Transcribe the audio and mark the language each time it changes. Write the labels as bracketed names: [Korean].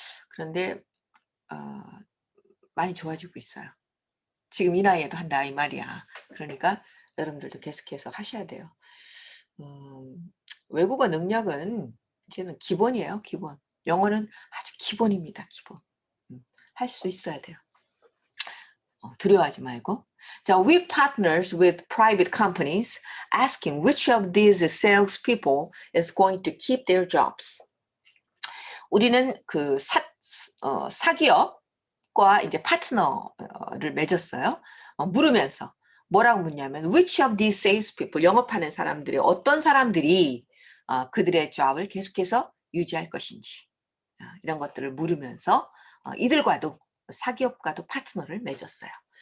[Korean] 그런데 많이 좋아지고 있어요. 지금 이 나이에도 한다 이 말이야. 그러니까 여러분들도 계속해서 하셔야 돼요. 외국어 능력은 이제는 기본이에요. 기본. 영어는 아주 기본입니다. 기본. 할 수 있어야 돼요. 두려워하지 말고. [English] 자, we partners with private companies asking which of these salespeople is going to keep their jobs. [Korean] 우리는 그 사기업과 이제 파트너를 맺었어요. 물으면서 뭐라고 묻냐면 [English] which of these salespeople [Korean] 영업하는 사람들이 어떤 사람들이 그들의 job을 계속해서 유지할 것인지 이런 것들을 물으면서 이들과도 사기업과도 파트너를 맺었어요.